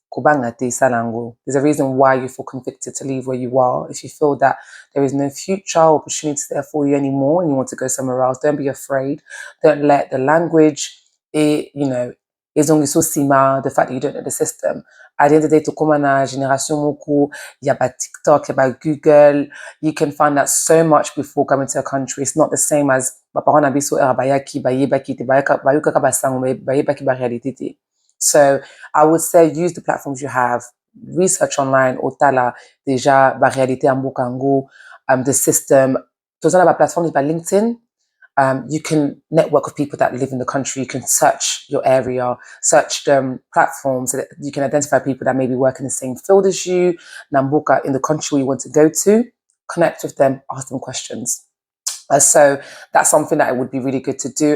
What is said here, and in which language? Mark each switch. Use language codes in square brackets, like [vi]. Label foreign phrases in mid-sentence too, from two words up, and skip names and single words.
[en] There's a reason why you feel convicted to leave where you are. If you feel that there is no future opportunity there for you anymore and you want to go somewhere else, don't be afraid. Don't let the language, is only so sima, the fact that you don't know the system. At the end of the day, [ln] to come na generation moko, [fr] il y a TikTok, il y a Google. [en] You can find out so much before coming to a country. It's not the same as so I would say use the platforms you have, research online, [fr] Otala, déjà, réalité en Congo, [en] the system. There's another platform by LinkedIn. You can network with people that live in the country. You can search your area, search platforms so that you can identify people that maybe work in the same field as you, Namboka, in the country you want to go to. connect with them, ask them questions. So that's something that it would be really good to do.